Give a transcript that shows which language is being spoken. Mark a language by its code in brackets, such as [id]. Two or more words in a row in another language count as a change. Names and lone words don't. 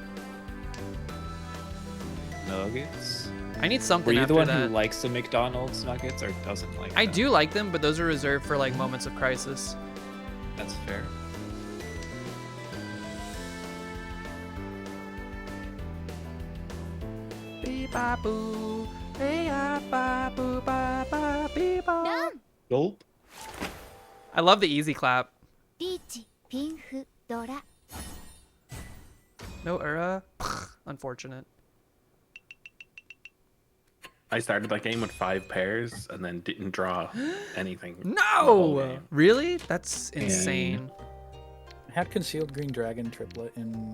[en] Nuggets? I need something Were you after the one that. who likes the McDonald's nuggets or doesn't like I them? do like them, but those are reserved for like moments of crisis. That's fair. Beep-ba-boo, hey-ya-ba-boo-ba-ba-beep-ba. ラン Gulp. I love the easy clap. [ja] ピーチピンフドラ [en] No Ura. Unfortunate. I started that game with 5 pairs and then didn't draw anything. the whole No! game. Really? That's insane. I had concealed green dragon triplet in.